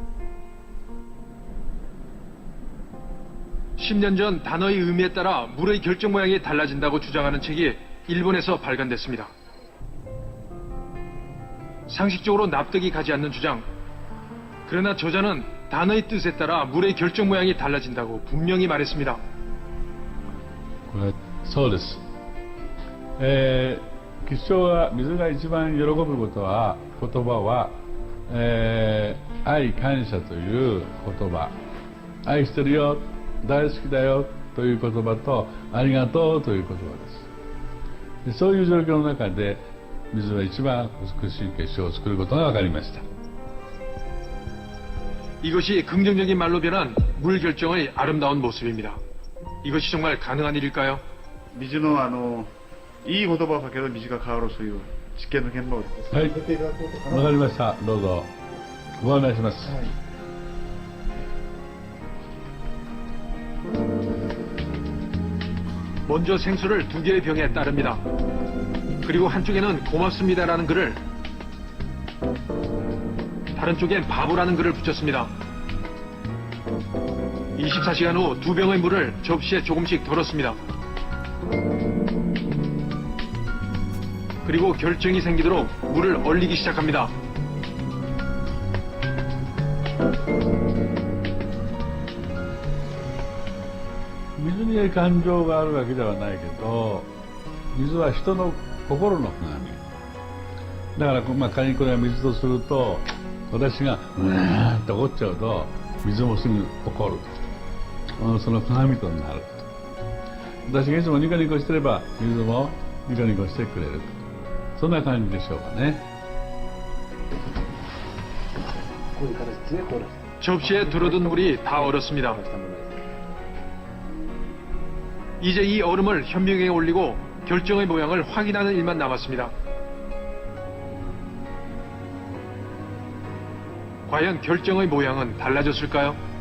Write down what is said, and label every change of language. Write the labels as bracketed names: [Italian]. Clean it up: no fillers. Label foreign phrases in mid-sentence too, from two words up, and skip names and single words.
[Korean] 10년 전 단어의 의미에 따라 물의 결정 모양이 달라진다고 주장하는 책이 일본에서 발간됐습니다. 상식적으로 납득이 가지 않는 주장. 그러나 저자는 단어의 뜻에 따라 물의 결정 모양이 달라진다고 분명히 말했습니다. [Japanese] そうです。吉祥は水が一番喜ぶことは言葉は、愛感謝という言葉、愛してるよ、大好きだよという言葉とありがとうという言葉です。そういう状況の中で水は一番美しい結晶を作ることが分かりました。 [Korean] 이것이 긍정적인 말로 변한 물 결정의 아름다운 모습입니다. 이것이 정말 가능한 일일까요? [Japanese] 水のいい言葉をかけると水が変わるそういう実験の現場をはい、わかりました。どうぞご案内します。 [Korean] 먼저 생수를 2개의 병에 따릅니다. 그리고 한쪽에는 고맙습니다라는 글을, 다른 쪽엔 바보라는 글을 붙였습니다. 24시간 후 2병의 물을 접시에 조금씩 덜었습니다. 그리고 결정이 생기도록 물을 얼리기 시작합니다. [Japanese] 水に感情があるわけではないけど、水は人の心の鏡だから、仮にこれが水とすると、私がうわーって怒っちゃうと水もすぐ怒ると、その鏡となると。私がいつもニコニコしてれば水もニコニコしてくれると、そんな感じでしょうかね。 [Korean] 접시에 들어둔 물이 다 얼었습니다. 이제 이 얼음을 현명에 올리고 결정의 모양을 확인하는 일만 남았습니다. 과연 결정의 모양은 달라졌을까요?